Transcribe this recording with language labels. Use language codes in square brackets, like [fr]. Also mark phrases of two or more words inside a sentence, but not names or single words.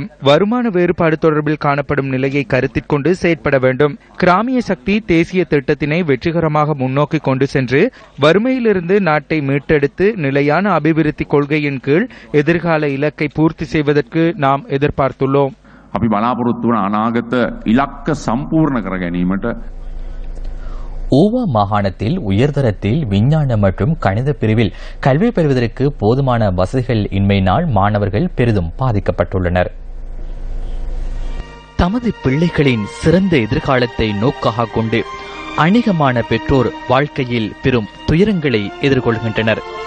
[ta] வருமான வேறுபாடு தொடர்பில் காணப்படும் நிலையை கருத்தில் கொண்டு செயற்பட வேண்டும். கிராமிய சக்தி தேசிய திட்டத்தினை வெற்றிகரமாக முன்னோக்கி கொண்டு சென்று வறுமையிலிருந்து நாட்டை மீட்டெடுத்து நிலையான அபிவிருத்தி கொள்கையின் கீழ் எதிர்கால இலக்கை பூர்த்தி செய்வதற்கு நாம் எதிர்பார்த்துள்ளோம். [si] අපි බලාපොරොත්තු වන අනාගත ඉලක්ක සම්පූර්ණ කර ගැනීමට [ta] ஊவா மாகாணத்தில் உயர்தரத்தில் விஞ்ஞான மற்றும் கணித பிரிவில் கல்வி பெறுவதற்கு போதுமான வசதிகள் இன்மையினால் மாணவர்கள் பெரிதும் பாதிக்கப்பட்டுள்ளனர். தமது பிள்ளைகளின் சிறந்த எதிர்காலத்தை நோக்காக கொண்டு அநேகமான பெற்றோர் வாழ்க்கையில் பெரும் துயரங்களை எதிர்கொள்கின்றனர்.